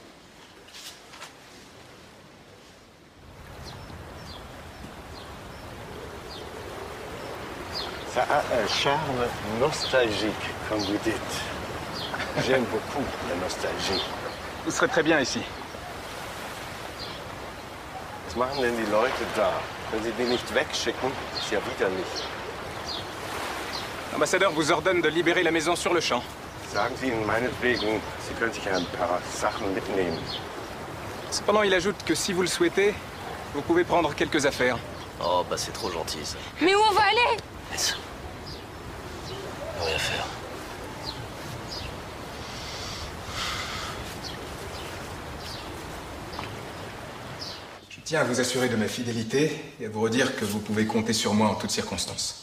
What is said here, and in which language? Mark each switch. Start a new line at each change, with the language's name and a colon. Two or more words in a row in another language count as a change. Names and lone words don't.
French: Ça a un charme nostalgique, comme vous dites. J'aime beaucoup la nostalgie. Vous serez très bien ici.
German: Was machen denn die Leute da? Wenn sie die nicht wegschicken, ist ja widerlich.
French: L'ambassadeur vous ordonne de libérer la maison sur le champ.
German: Sagen Sie ihnen meinetwegen, Sie können sich ein paar Sachen mitnehmen.
French: Cependant, il ajoute que si vous le souhaitez, Vous pouvez prendre quelques affaires. Oh, bah c'est trop gentil, ça. Mais où on va aller? Laisse. Rien faire. Je tiens à vous assurer de ma fidélité et à vous redire que vous pouvez compter sur moi en toutes circonstances.